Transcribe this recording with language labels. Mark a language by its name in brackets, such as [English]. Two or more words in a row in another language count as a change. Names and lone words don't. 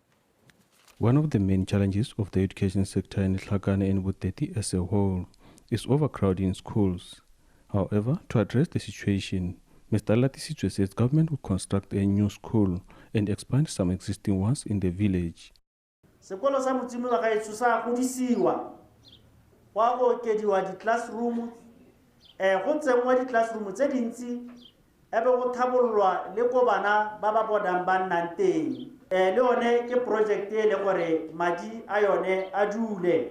[English] One of the main challenges of the education sector in Letlhakane and Boteti as a whole is overcrowding in schools. However, to address the situation, Mr. Latisitswe says government will construct a new school and expand some existing ones in the village. [Tswana] Sekolo sa Motsimi wa gaetso sa godisiwa. Wa go okediwa di classroom go tsengwa di classroom tse dintsi ebe go thabollwa le ko bana ba ba bodang ba nnang teng. Le yone ke project e le gore madi a yone a dule.